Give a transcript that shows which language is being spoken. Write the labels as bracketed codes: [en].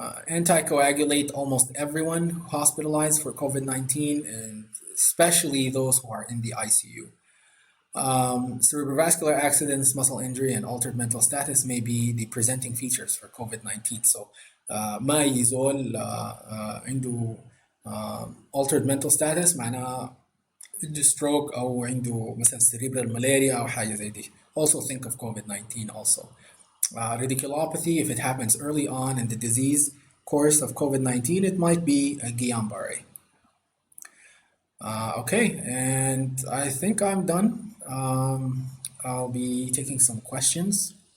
[en] Anticoagulate almost everyone hospitalized for COVID-19 and especially those who are in the ICU. Cerebrovascular accidents, muscle injury, and altered mental status may be the presenting features for COVID-19. [ar] So ما يزول عنده altered mental status معناه عنده stroke أو عنده مثلا cerebral malaria أو حاجة زي دي. [en] Also think of COVID-19 also. Radiculopathy, if it happens early on in the disease course of COVID-19, it might be a Guillain-Barré. Okay, and I think I'm done. I'll be taking some questions.